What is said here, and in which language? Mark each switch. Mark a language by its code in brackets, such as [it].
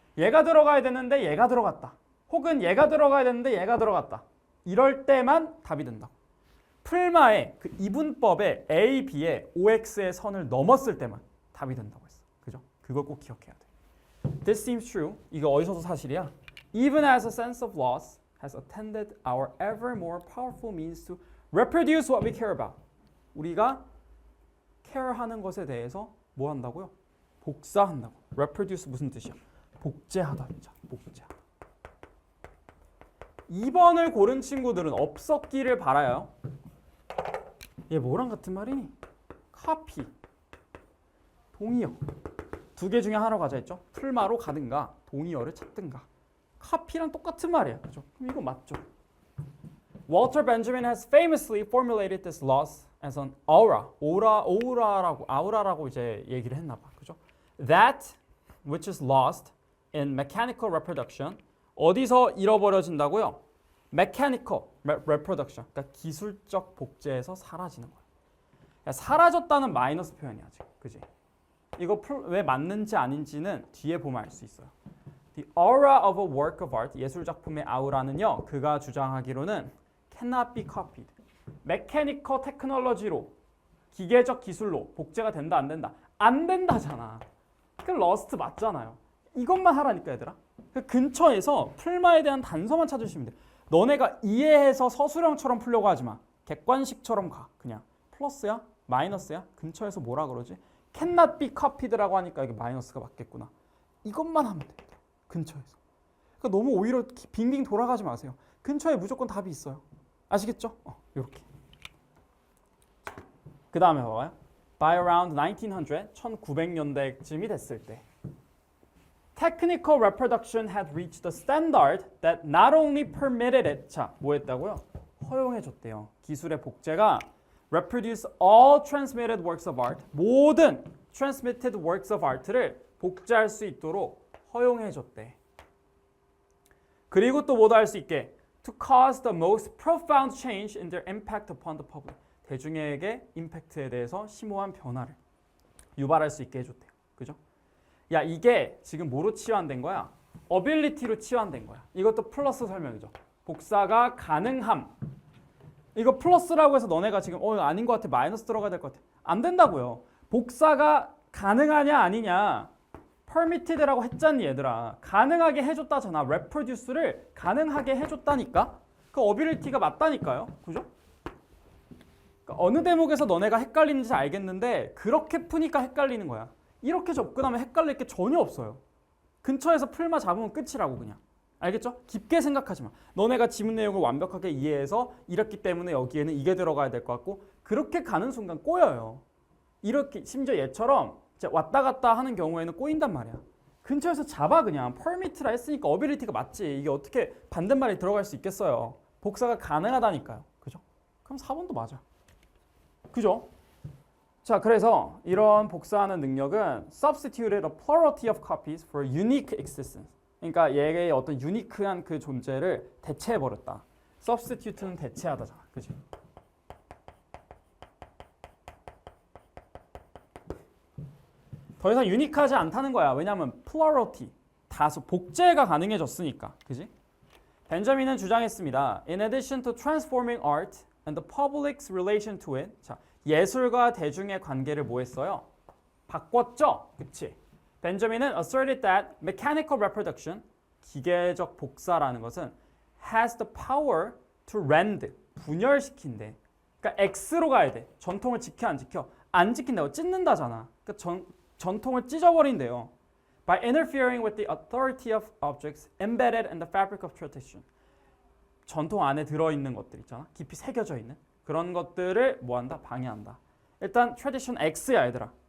[ko] 얘가 들어가야 되는데 얘가 들어갔다. 혹은 얘가 들어가야 되는데 얘가 들어갔다. 이럴 때만 답이 된다. 풀마의 그 이분법의 A, B의 OX의 선을 넘었을 때만 답이 된다고 했어. 그죠? 그걸 꼭 기억해야 돼. [en] This seems true. [ko] 이거 어디서도 사실이야. [en] Even as a sense of loss has attended our ever more powerful means to reproduce what we care about. [ko] 우리가 care하는 것에 대해서 뭐 한다고요? 복사한다고. reproduce 무슨 뜻이야? 복제하다. 복제하다. 2번을 고른 친구들은 없었기를 바라요. 얘 뭐랑 같은 말이니? copy. 동의어. 두 개 중에 하나로 가자 했죠? 풀마로 가든가 동의어를 찾든가. copy랑 똑같은 말이야. 그죠? 그럼 이거 맞죠? [en] Walter Benjamin has famously formulated this loss as an aura라고 [ko] 이제 얘기를 했나 봐. 그죠? [en] That which is lost in mechanical reproduction [ko] 어디서 잃어버려진다고요? [en] mechanical reproduction. [ko] 그러니까 기술적 복제에서 사라지는 거야. 그러니까 사라졌다는 마이너스 표현이야, 지금. 그지? 이거 왜 맞는지 아닌지는 뒤에 보면 알 수 있어요. [en] The aura of a work of art, [ko] 예술 작품의 아우라는요. 그가 주장하기로는 [en] cannot be copied. [ko] mechanical technology로, 기계적 기술로 복제가 된다 안 된다? 안 된다잖아. 그 lost 맞잖아요. 이것만 하라니까 얘들아. 그 근처에서 풀마에 대한 단서만 찾으시면 돼. 너네가 이해해서 서술형처럼 풀려고 하지 마. 객관식처럼 가. 그냥 플러스야? 마이너스야? 근처에서 뭐라 그러지? cannot be copied라고 하니까 이게 마이너스가 맞겠구나. 이것만 하면 돼. 근처에서. 그러니까 너무 오히려 빙빙 돌아가지 마세요. 근처에 무조건 답이 있어요. 아시겠죠? 이렇게. 그 다음에 봐봐요. [en] By around 1900, [ko] 1900년대쯤이 됐을 때 [en] Technical reproduction had reached the standard that not only permitted it. [ko] 자, 뭐 했다고요? 허용해줬대요. 기술의 복제가 [en] reproduce all transmitted works of art. [ko] 모든 [en] transmitted works of art [ko] 를 복제할 수 있도록 허용해줬대. 그리고 또 뭐도 할 수 있게 [en] to cause the most profound change in their impact upon the public. [ko] 대중에게 임팩트에 대해서 심오한 변화를 유발할 수 있게 해줬대요. 그죠? 야, 이게 지금 뭐로 치환된 거야? ability로 치환된 거야. 이것도 플러스 설명이죠. 복사가 가능함. 이거 플러스라고 해서 너네가 지금 아닌 것 같아. 마이너스 들어가야 될 것 같아. 안 된다고요. 복사가 가능하냐 아니냐. permitted라고 했잖니 얘들아. 가능하게 해줬다잖아. reproduce를 가능하게 해줬다니까. 그 ability가 맞다니까요. 그죠? 그러니까 어느 대목에서 너네가 헷갈리는지 알겠는데 그렇게 푸니까 헷갈리는 거야. 이렇게 접근하면 헷갈릴 게 전혀 없어요. 근처에서 풀만 잡으면 끝이라고 그냥. 알겠죠? 깊게 생각하지 마. 너네가 지문 내용을 완벽하게 이해해서 이랬기 때문에 여기에는 이게 들어가야 될 것 같고 그렇게 가는 순간 꼬여요. 이렇게 심지어 얘처럼 왔다 갔다 하는 경우에는 꼬인단 말이야. 근처에서 잡아 그냥. permit라 했으니까 ability가 맞지. 이게 어떻게 반대말이 들어갈 수 있겠어요. 복사가 가능하다니까요. 그죠? 그럼 4번도 맞아. 그죠? 자, 그래서 이런 복사하는 능력은 [en] substituted a plurality of copies for unique existence. [ko] 그러니까 얘의 어떤 유니크한 그 존재를 대체해버렸다. substitute는 대체하다잖아. 그지? 더 이상 유니크하지 않다는 거야. 왜냐하면 plurality, 다수, 복제가 가능해졌으니까. 그지? 벤저민은 주장했습니다. [en] In addition to transforming art and the public's relation to it. [ko] 자, 예술과 대중의 관계를 뭐 했어요? 바꿨죠? 그치? [en] 벤저민은 asserted that mechanical reproduction, [ko] 기계적 복사라는 것은 [en] has the power to rend, [ko] 분열시킨대. 그러니까 X로 가야 돼. 전통을 지켜 안 지켜? 안 지킨다고. 찢는다잖아. 그러니까 전통을 찢어버린대요. [en] By interfering with the authority of objects embedded in the fabric of tradition. [ko] 전통 안에 들어있는 것들 있잖아. 깊이 새겨져 있는. 그런 것들을 뭐한다? 방해한다. 일단 tradition X야 얘들아.